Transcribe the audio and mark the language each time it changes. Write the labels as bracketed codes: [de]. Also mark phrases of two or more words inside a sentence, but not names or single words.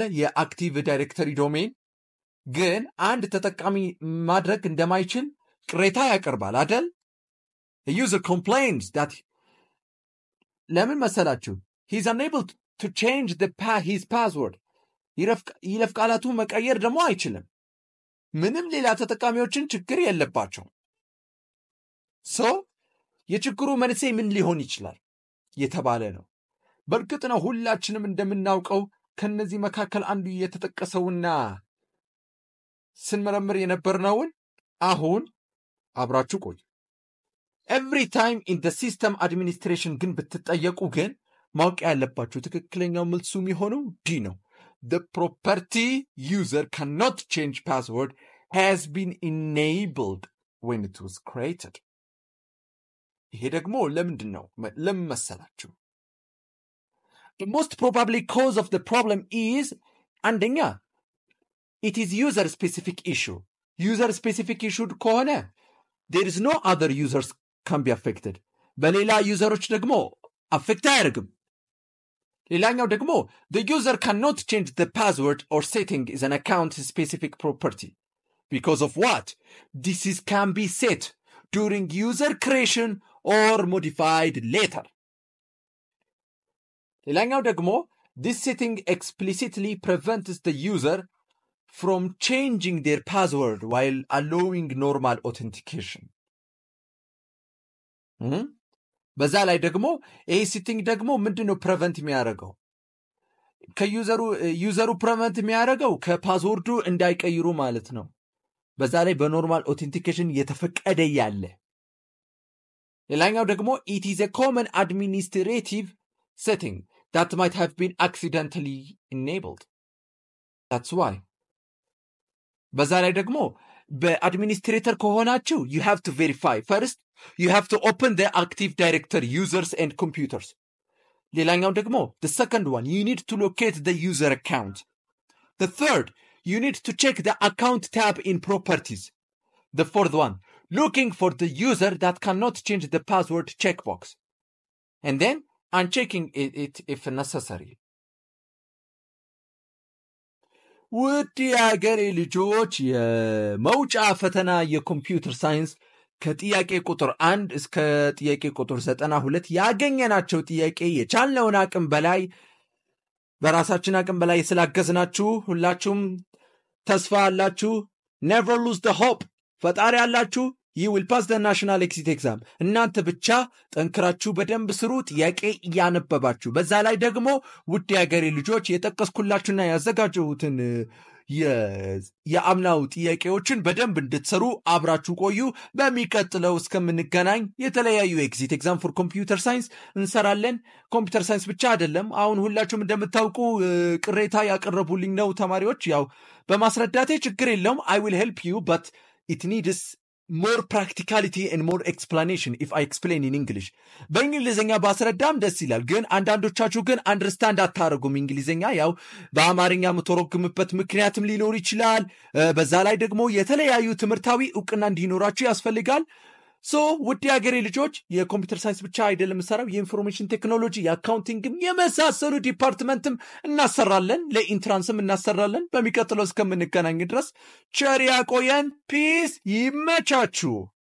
[am] የአክቲቭ ዳይሬክተሪ ዶሜን ግን አንድ ተጠቃሚ ማድረግ እንደማይችል ቅሬታ ያቀርባል አይደል? [en] a user complains that [am] ለምን መሰላችሁ? [en] he is unable to change his password. [am] ይለፍ ቃላቱ መቀየር ደግሞ አይችልም። ምንም ሌላ ተጠቃሚዎችን ችግር የለባቸው። so የችግሩ መንስኤ ምን ሊሆን ይችላል የተባለ ነው። በእርግጥ ነው ሁላችንም እንደምናውቀው ከነዚህ መካከል አንዱ የተጠቀሰውና ስንመረምር የነበርነውን አሁን አብራችሁ ቆዩ። [en] every time in the system administration [am] ግን ብትጠየቁ ግን ማወቅ ያለባችሁ ትክክለኛው መልሱ የሚሆነው ዲ ነው። [en] the property user cannot change password has been enabled when it was created. [am] ይሄ ደግሞ ለምንድን ነው? ለምን መሰላችሁ? [en] The most probably cause of the problem is አንደኛ it is user specific issue. User specific issue ከሆነ there is no other users can be affected. [am] በሌላ ዩዘሮች ደግሞ አፌክት አያደርግም። ሌላኛው ደግሞ [en] the user cannot change the password or setting is an account specific property because of what this is can be set during user creation or modified later. [am] ሌላኛው ደግሞ [en] this setting explicitly prevents the user from changing their password while allowing normal authentication. [am] በዛ ላይ ደግሞ ይሄ ሴቲንግ ደግሞ ምንድነው ፕሪቨንት የሚያደርገው? ከዩዘሩ ፕሪቨንት የሚያደርገው ከፓስወርዱ እንዳይቀይሩ ማለት ነው። በዛ ላይ በኖርማል ኦቴንቲኬሽን የተፈቀደ ያለ። ሌላኛው ደግሞ [en] it is a common administrative setting that might have been accidentally enabled. That's why. [am] በዛ ላይ ደግሞ በአድሚኒስትሬተር ከሆናችሁ [en] you have to verify first. You have to open the Active Directory users and computers. [am] ሌላኛው ደግሞ [en] the second one, you need to locate the user account. The third, you need to check the account tab in properties. The fourth one, looking for the user that cannot change the password checkbox. And then unchecking it if necessary. [am] ውድ የአገሬ ልጆች የመውጫ ፈተና የኮምፒውተር ሳይንስ ከጥያቄ ቁጥር 1 እስከ ጥያቄ ቁጥር 92 ያገኘናቸው ጥያቄ የቻልነውን አቅም በላይ በራሳችን አቅም በላይ ስላገዝናችሁ ሁላችሁም ተስፋ አላችሁ። [en] never lose the hope። [am] ፈጣሪ አላችሁ። [en] you will pass the national exit exam። [am] እናንተ ብቻ ጠንክራችሁ በደንብ ስሩ፣ ጥያቄ እያነበባችሁ። በዛ ላይ ደግሞ ውድ የአገሬ ልጆች የጠቀስኩላችሁና ያዘጋጀሁትን የአምናው ጥያቄዎችን በደንብ እንድትሰሩ አብራችሁ ቆዩ። በሚቀጥለው እስከምንገናኝ የተለያዩ [en] exit exam for computer science [am] እንሰራለን። ኮምፒውተር ሳይንስ ብቻ አይደለም። አሁን ሁላችሁም እንደምታውቁ ቅሬታ ያቀረቡልኝ ነው ተማሪዎች። ያው በማስረዳቴ ችግር የለውም። [en] I will help you but it needs more practicality and more explanation if I explain in English. [am] በእንግሊዘኛ ባስረዳም ደስ ይላል፣ ግን አንዳንዶቻችሁ ግን አንደርስታንድ አታደርጉም እንግሊዘኛ። ያው በአማርኛ የምተረጉምበት ምክንያትም ሊኖር ይችላል። በዛ ላይ ደግሞ የተለያዩ ትምህርታዊ እውቅና እንዲኖራችሁ ያስፈልጋል። ውድ የአገሬ ልጆች የኮምፒውተር ሳይንስ ብቻ አይደለም ሰራው፣ የኢንፎርሜሽን ቴክኖሎጂ፣ የአካውንቲንግም የመሳሰሉ ዲፓርትመንትም እናሰራለን፣ ለኢንትራንስም እናሰራለን። በሚቀጥለው እስከምንገናኝ ድረስ ቸር ያቆየን። ፒስ። ይመቻችሁ።